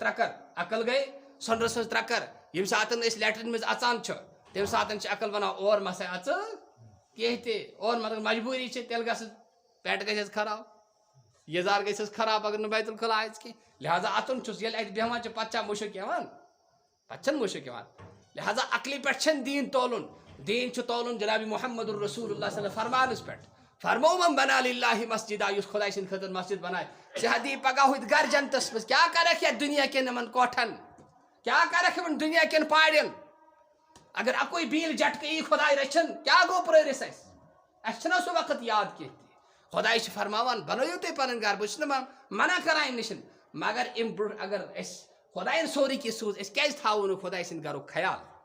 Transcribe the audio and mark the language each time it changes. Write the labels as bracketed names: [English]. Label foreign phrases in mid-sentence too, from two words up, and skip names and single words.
[Kashmiri] ترٛکر عقل گٔے سۄنرٕ سٕنٛز ترٛکر ییٚمہِ ساتہٕ أسۍ لیٹرِن منٛز اژان چھِ تمہِ ساتہٕ چھِ عقل ونان اور مسا اژٕ کینٛہہ تہِ اور مطلب مجبوٗری چھِ تیٚلہِ گژھِ پیٹ گژھٮ۪س خراب یزار گژھٮ۪س خراب اگر نہٕ بیت الخلا آسہِ کینٛہہ لہذا اژُن چھُس ییٚلہِ اَتہِ بیٚہوان چھِ پتہٕ چھا مُشک یِوان پتہٕ چھنہٕ مُشک یِوان لہذا عقلہِ پٮ۪ٹھ چھنہٕ دیٖن تولُن دیٖن چھُ تولُن جناب [Arabic] محمد الرسول اللہ صلی اللہ [Kashmiri] فرمانس پٮ۪ٹھ فرمو [Arabic] من بنا للہ مسجدہ [Kashmiri] یُس خۄداے سٕنٛدِ خٲطرٕ مسجد بنایہِ ژٕ ہا دی پگاہ ہُتہِ گرِ جنتس منٛز کیٛاہ کرکھ یتھ دُنیا کٮ۪ن یِمن کوٹھن کیٛاہ کرکھ یِمن دُنیا کٮ۪ن پارٮ۪ن اگر اکُے بیٖل جٹکہٕ یی خۄداے رٔچھِن کیٛاہ گوٚو پرٲرِس اَسہِ چھُنہ سُہ وقت یاد کینٛہہ تہِ خۄداے چھِ فرماوان بنٲیِو تُہۍ پنٕنۍ گرٕ بہٕ چھُس نہٕ منع کران اَمہِ نِش مگر اَمہِ برونٛٹھ اگر أسۍ خۄداین سورُے کینٛہہ سوٗز أسۍ کیٛازِ تھاوو نہٕ خۄداے سٕنٛدِ گرُک خیال